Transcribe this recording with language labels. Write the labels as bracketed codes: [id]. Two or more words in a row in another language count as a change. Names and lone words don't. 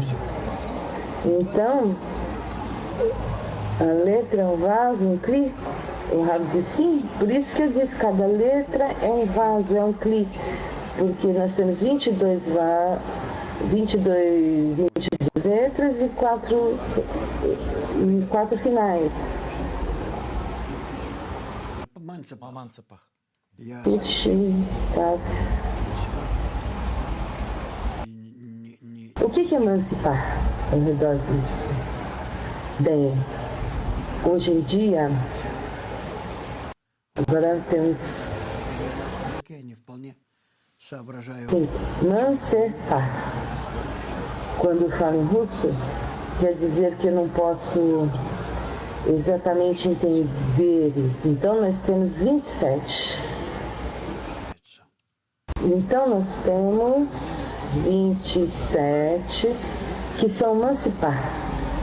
[pt] Então, a letra é um vaso, um cli. O Rabi diz sim, por isso que eu disse, cada letra é um vaso, é um cli. Porque nós temos 22 letras e 4 finais. [ru] Маманцепах. Я [pt] O que é emancipar ao redor disso? Bem, hoje em dia, agora temos [ru] не вполне соображаю. [pt] sim, emancipar. Quando eu falo em russo, quer dizer que eu não posso exatamente entender isso. Então nós temos 27. Então nós temos 27 que são emancipar.